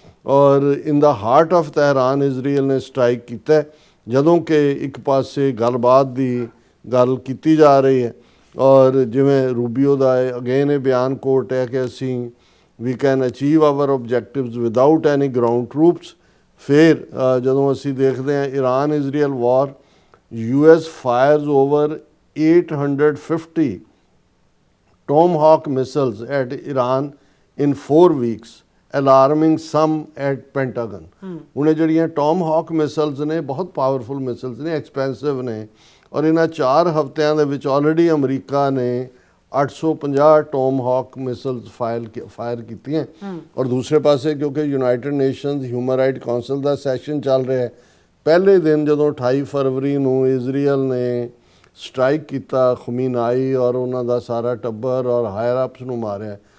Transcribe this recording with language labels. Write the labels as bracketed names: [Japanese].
[Punjabi] ਔਰ [English] in the heart of [Punjabi] Tehran Israel ਨੇ strike ਕੀਤਾ, ਜਦੋਂ ਕਿ ਇੱਕ ਪਾਸੇ ਗੱਲਬਾਤ ਦੀ ਗੱਲ ਕੀਤੀ ਜਾ ਰਹੀ ਹੈ। ਔਰ ਜਿਵੇਂ ਰੂਬੀਓ ਦਾ ਅਗੇਨ ਇਹ ਬਿਆਨ ਕੋਟ ਹੈ ਕਿ ਅਸੀਂ [English] ਵੀ can achieve our objectives without any ground troops. [Punjabi] ਫਿਰ ਜਦੋਂ ਅਸੀਂ ਦੇਖਦੇ ਹਾਂ Iran Israel war, [English] US fires over 850 Tomahawk missiles at Iran in 4 weeks, alarming some at Pentagon. [Punjabi] ਹੁਣ ਇਹ ਜਿਹੜੀਆਂ Tomahawk missiles ਨੇ ਬਹੁਤ ਪਾਵਰਫੁਲ ਮਿਸਲਸ ਨੇ, ਐਕਸਪੈਂਸਿਵ ਨੇ, ਔਰ ਇਹਨਾਂ 4 ਹਫ਼ਤਿਆਂ ਦੇ ਵਿੱਚ ਆਲਰੇਡੀ ਅਮਰੀਕਾ ਨੇ 850 ਟੋਮ ਹਾਕ ਮਿਸਲਸ ਫਾਇਰ ਕੀਤੀਆਂ ਔਰ ਦੂਸਰੇ ਪਾਸੇ ਕਿਉਂਕਿ United nations human right council ਦਾ ਸੈਸ਼ਨ ਚੱਲ ਰਿਹਾ ਹੈ, ਪਹਿਲੇ ਦਿਨ ਜਦੋਂ 28 ਫਰਵਰੀ ਨੂੰ ਇਜ਼ਰਾਈਲ ਨੇ ਸਟ੍ਰਾਈਕ ਕੀਤਾ, ਖਮੀਨਾਈ ਔਰ ਉਹਨਾਂ ਦਾ ਸਾਰਾ ਟੱਬਰ ਔਰ ਹਾਇਰ ਅਪਸ ਨੂੰ ਮਾਰਿਆ,